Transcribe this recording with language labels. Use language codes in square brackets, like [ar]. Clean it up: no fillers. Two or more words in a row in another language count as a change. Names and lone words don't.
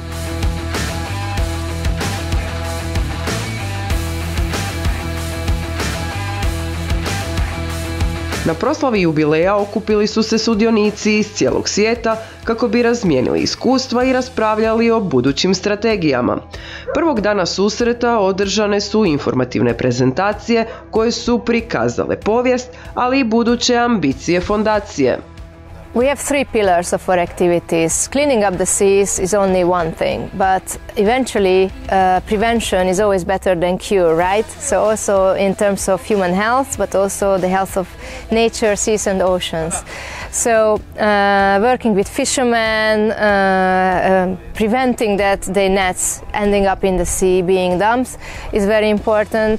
[hr] Na proslavi jubileja okupili su se sudionici iz cijelog svijeta kako bi razmijenili iskustva i raspravljali o budućim strategijama. Prvog dana susreta održane su informativne prezentacije koje su prikazale povijest, ali i buduće ambicije fondacije. [en] We have 3 pillars of our activities. Cleaning up the seas is only one thing, but eventually prevention is always better than cure, right? So also in terms of human health, but also the health of nature, seas and oceans. So working with fishermen, preventing that their nets ending up in the sea, being dumped, is very important.